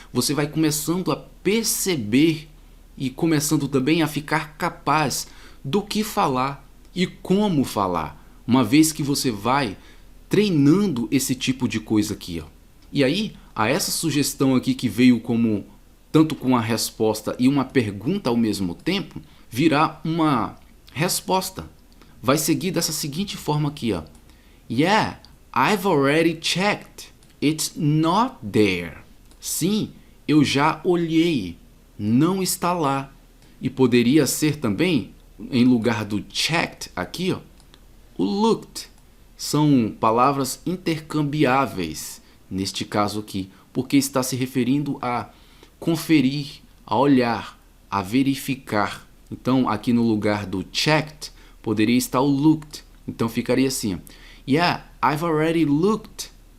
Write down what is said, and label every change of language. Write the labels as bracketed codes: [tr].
[pt] Você vai começando a perceber e começando também a ficar capaz do que falar e como falar, uma vez que você vai treinando esse tipo de coisa aqui, ó. E aí, a essa sugestão aqui que veio como tanto com a resposta e uma pergunta ao mesmo tempo, virá uma resposta. Vai seguir dessa seguinte forma aqui, ó. [en] Yeah, I've already checked. It's not there. [pt] Sim, eu já olhei. Não está lá. E poderia ser também, em lugar do checked aqui, ó, o looked. São palavras intercambiáveis neste caso aqui, porque está se referindo a conferir, a olhar, a verificar. Então, aqui no lugar do checked, poderia estar o looked. Então, ficaria assim. [en] Yeah, I've already looked.